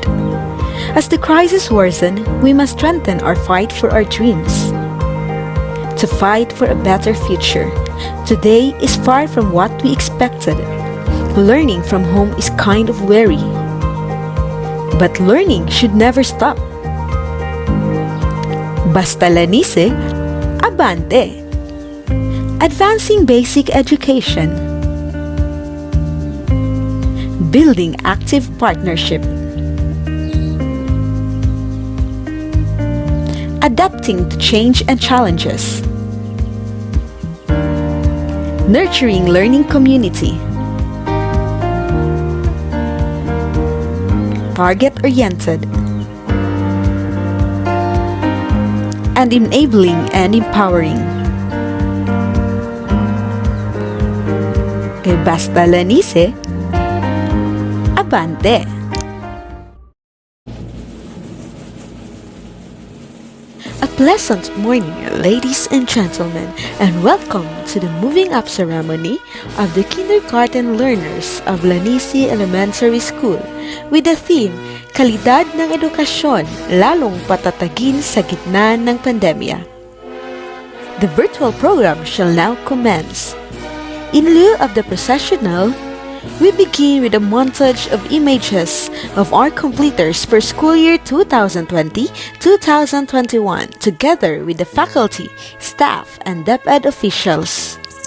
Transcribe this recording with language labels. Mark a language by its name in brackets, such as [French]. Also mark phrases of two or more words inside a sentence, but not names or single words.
[English] As the crisis worsens, we must strengthen our fight for our dreams. To fight for a better future, today is far from what we expected. Learning from home is kind of weary. But learning should never stop. [Filipino] Basta Lanise, abante! [English] Advancing basic education. Building active partnership. Adapting to change and challenges. Nurturing learning community. Target-oriented. And enabling and empowering. [Filipino] Kay basta Lanise, abante! [English] A pleasant morning, ladies and gentlemen, and welcome to the moving up ceremony of the kindergarten learners of Lanise Elementary School with the theme, [Filipino] Kalidad ng Edukasyon, lalong patatagin sa gitna ng pandemya. [English] The virtual program shall now commence. In lieu of the processional, we begin with a montage of images of our completers for school year 2020-2021 together with the faculty, staff, and DepEd officials.